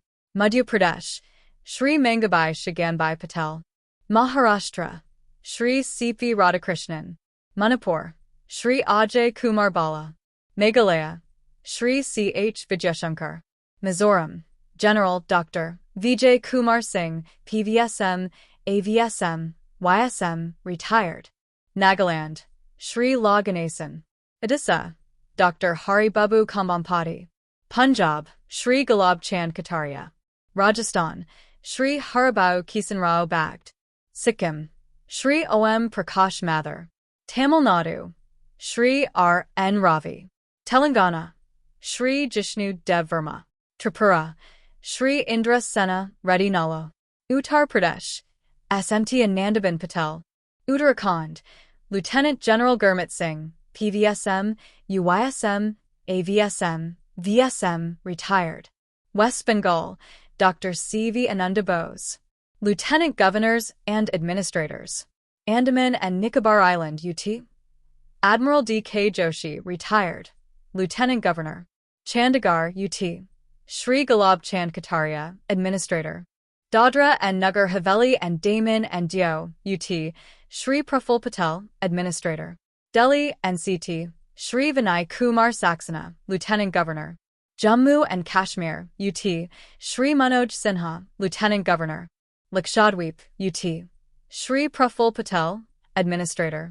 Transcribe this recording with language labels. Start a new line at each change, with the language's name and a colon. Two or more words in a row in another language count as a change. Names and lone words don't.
English: Madhya Pradesh, Shri Mangabai Shiganbai Patel. Maharashtra, Shri C.P. Radhakrishnan. Manipur, Shri Ajay Kumar Bala. Meghalaya, Shri C.H. Vijayashankar. Mizoram, General Dr. Vijay Kumar Singh, PVSM, AVSM, YSM, retired. Nagaland, Shri La Ganesan. Odisha, Dr. Hari Babu Kambampati. Punjab, Shri Gulab Chand Kataria. Rajasthan, Shri Haribau Kisan Rao Bhakt. Sikkim, Shri O.M. Prakash Mathur. Tamil Nadu, Shri R.N. Ravi. Telangana, Shri Jishnu Dev Verma. Tripura, Shri Indra Sena Reddy Nallo. Uttar Pradesh, SMT Anandaben Patel. Uttarakhand, Lieutenant General Gurmit Singh, PVSM, UYSM, AVSM, VSM, retired. West Bengal, Dr. C.V. Ananda Bose. Lieutenant Governors and Administrators. Andaman and Nicobar Island, UT. Admiral D.K. Joshi, retired. Lieutenant Governor. Chandigarh, UT. Shri Gulab Chand Kataria, Administrator. Dadra and Nagar Haveli and Daman and Diu, UT. Shri Praful Patel, Administrator. Delhi, NCT. Shri Vinay Kumar Saxena, Lieutenant Governor. Jammu and Kashmir, UT. Shri Manoj Sinha, Lieutenant Governor. Lakshadweep, UT. Shri Praful Patel, Administrator.